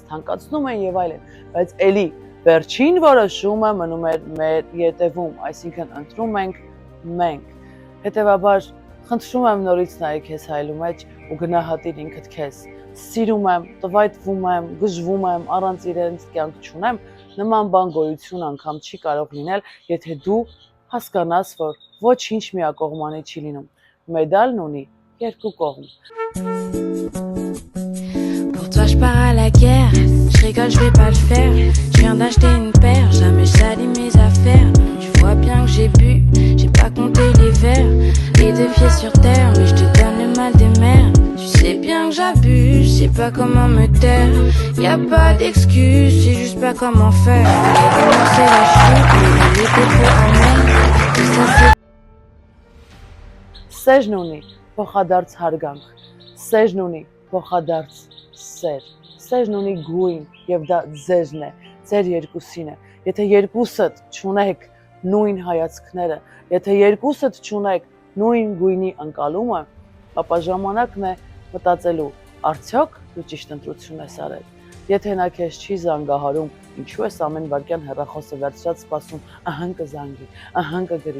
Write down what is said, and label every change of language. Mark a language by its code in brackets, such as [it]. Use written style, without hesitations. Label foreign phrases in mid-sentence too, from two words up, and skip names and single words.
[hy] թանկացնում են եւ այլն, բայց էլի վերջին որոշումը մնում էր մեր ետևում, այսինքն ընտրում ենք մենք։ Հետևաբար խնդրում եմ նորից նայեք քեզ հայլու մեջ ու գնահատիր ինքդ քեզ։ Սիրում եմ, տվայտվում եմ, գժվում եմ, առանց իրենց կյանք չունեմ, նման բան գոյություն անգամ չի կարող լինել, եթե դու հասկանաս, որ ոչինչ միակողմանի չի լինում։ Մեդալն ունի երկու կողմ։ [fr] Pour toi je pars à la guerre, je rigole je vais pas le faire. Je viens d'acheter une paire, jamais je salis mes affaires. Tu vois bien que j'ai bu, j'ai pas compté les verres. Les 2 pieds sur terre, mais je te donne le mal des mers. Tu sais bien que j'abuse, je sais pas comment me taire. Y a pas d'excuse, c'est juste pas comment faire. Et commencer la chute, mais il était trop en mer. [hy] Սեժն ունի փոխադարձ հարգանք, սերն ունի փոխադարձ սեր, սերն ունի գույն եւ դա ձերն է, ձեր երկուսին է։ Եթե երկուսդ չունեք նույն հայացքները, եթե երկուսդ չունեք նույն գույնի ընկալումը, ապա ժամանակն է մտածելու, արդյոք դու ճիշտ ընտրություն ես արել։ Եթե նա քեզ չի զանգահարում, ինչու ես ամեն վարքյան հեռախոսը վերցրած սպասում, ահան կզանգի, ահան կգրի,